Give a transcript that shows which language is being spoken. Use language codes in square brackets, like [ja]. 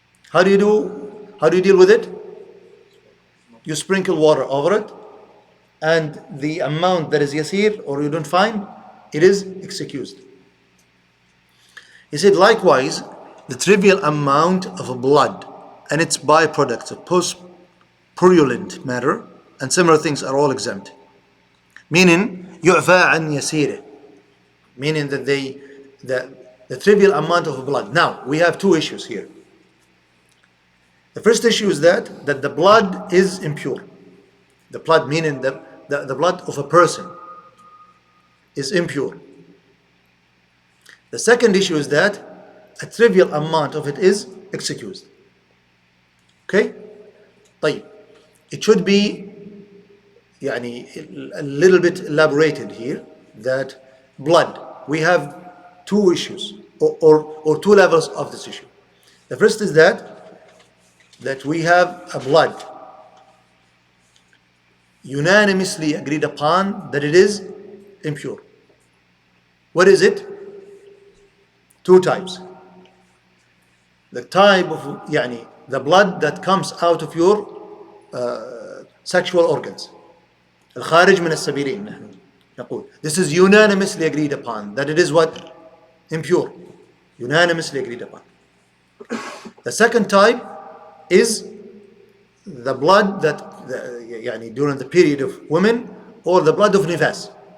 [en] How do you deal with it? You sprinkle water over it, and the amount that is yasir, or you don't find, it is excused. He said, likewise, the trivial amount of blood and its byproducts of post-purulent matter and similar things are all exempt. [ar] Meaning, يُعْفَى عَنْ يَسِيرِهِ. [en] Meaning that the trivial amount of blood. Now, we have two issues here. The first issue is that the blood is impure. The blood, meaning the blood of a person, is impure. The second issue is that a trivial amount of it is excused. Okay? طيب. It should be a little bit elaborated here that blood, we have two issues or two levels of this issue. The first is that we have a blood unanimously agreed upon that it is impure. What is it? Two types. The type of the blood that comes out of your sexual organs. [ar] الخارج من السبيلين نحن نقول. [en] This is unanimously agreed upon that it is what? Impure. Unanimously agreed upon. The second type is the blood that during the period of women, or the blood of nifas.